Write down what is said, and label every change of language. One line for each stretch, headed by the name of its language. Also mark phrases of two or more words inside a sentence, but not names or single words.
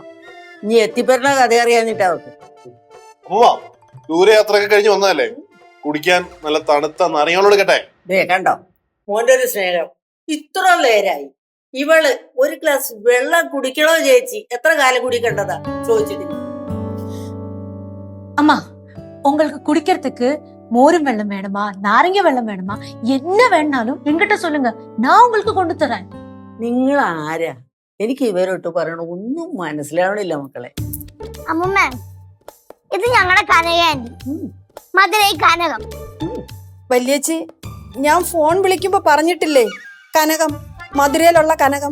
Malayalam: നീ എത്തിപ്പറ്റുന്ന കഥ അറിയാഞ്ഞിട്ടാ അവർക്ക്. ദൂരയാത്രയൊക്കെ കഴിഞ്ഞ് വന്നതല്ലേ, കുടിക്കാൻ നല്ല തണുത്ത നാരങ്ങളോട് കേട്ടെ. കണ്ടോ മോന്റെ ഒരു സ്നേഹം. ഇത്ര നേരായി ഇവള് ഒരു ഗ്ലാസ് വെള്ളം കുടിക്കണോ ചേച്ചി? എത്ര കാലം കുടിക്കേണ്ടതാ ചോദിച്ചിട്ടില്ല.
Tamil: அம்மா, உங்களுக்கு குடிக்கிறதுக்கு மோரும் வெள்ளம் வேணுமா, நாரங்க வெள்ளம் வேணுமா, என்ன வேணாலும் என்கிட்ட சொல்லுங்க, நான் உங்களுக்கு கொண்டு தரேன்.
Malayalam: നിങ്ങൾ ആരാ? എനിക്ക് ഇവരോട്ട് പറയണ ഒന്നും മനസ്സിലാവണില്ല മക്കളെ. അമ്മൂമ്മ, ഇത് ഞങ്ങളുടെ കനകാന്റി, മധുരൈ കനകം. വല്യേച്ചി, ഞാൻ ഫോൺ വിളിക്കുമ്പോ പറഞ്ഞിട്ടില്ലേ കനകം, മധുരയിലുള്ള കനകം.